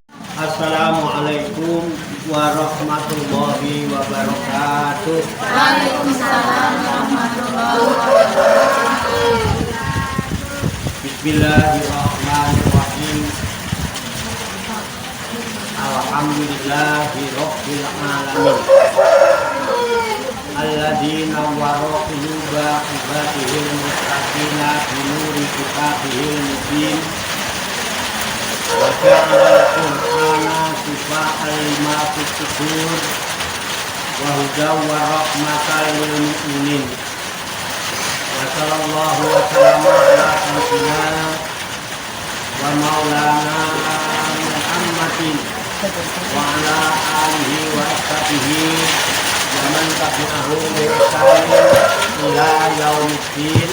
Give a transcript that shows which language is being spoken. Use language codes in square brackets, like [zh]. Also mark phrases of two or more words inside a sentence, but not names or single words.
[ar] السلام عليكم ورحمة الله وبركاته. وعليكم السلام ورحمة الله وبركاته. بسم الله الرحمن الرحيم. الحمد لله رب العالمين. الذين وارا قلوب عباده المستقين بنور كتابه المبين. وجعل القرآن شفاء لما في الصدور وهدى ورحمة للمؤمنين. وصلى الله وسلم على سيدنا ومولانا محمد وعلى آله وأصحابه ومن تبعه بإحسان إلى يوم الدين.